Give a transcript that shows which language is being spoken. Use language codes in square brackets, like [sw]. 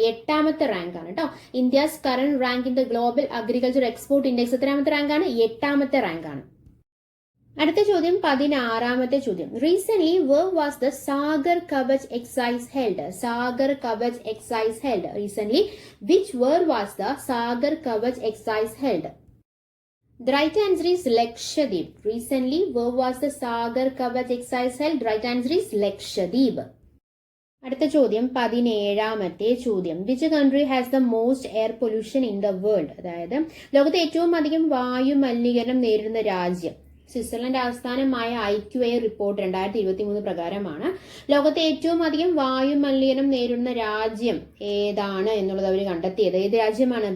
[ml] 8ാമത്തെ rank ആണ് കേട്ടോ. [en] India's current rank in the global agriculture export index [ml] എത്രാമത്തെ rank ആണ്? 8ാമത്തെ റാങ്ക് ആണ്. അടുത്ത ചോദ്യം 16ാമത്തെ ചോദ്യം. [en] Recent where was the Sagar Kavach exercise held? Sagar Kavach exercise held. Recent which where was the Sagar Kavach exercise held? The right answer is Lakshadweep. Recently, where was the Sagar Kavach exercise held? Right answer is Lakshadweep. [ml] അടുത്ത ചോദ്യം 17ാമത്തെ ചോദ്യം. [en] Which country has the most air pollution in the world? [ml] അതായത് ലോകത്തെ ഏറ്റവും അധികം വായു മലിനീകരണം നേരിടുന്ന രാജ്യം സ്വിറ്റ്സർലൻഡ് ആസ്ഥാനമായ IQA റിപ്പോർട്ട് 2023 പ്രകാരമാണ് ലോകത്തെ ഏറ്റവും അധികം വായു മലിനീകരണം നേരിടുന്ന രാജ്യം ഏതാണ് എന്നുള്ളത് അവർ കണ്ടെത്തിയത്. ഏത് രാജ്യമാണ്?